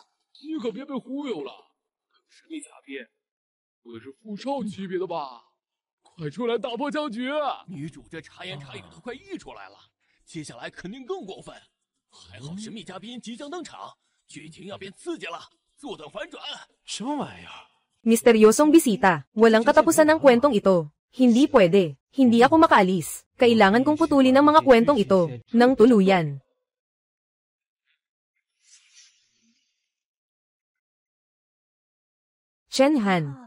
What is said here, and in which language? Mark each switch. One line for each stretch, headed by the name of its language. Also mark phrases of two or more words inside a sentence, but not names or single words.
Chinese: 你可别被忽悠了，神秘嘉宾不会是副少级别的吧？快出来打破僵局！女主这茶言茶语都快溢出来了，接下来肯定更过分。还好神秘嘉宾即将登场，剧情要变刺激了，坐等反转。什么玩意儿？
Filipino: Misteryosong bisita. Walang katapusan ng kwentong ito. Hindi pwede. Hindi ako makaalis. Kailangan kong putulin ang mga kwentong ito. Nang tuluyan. Chen Han.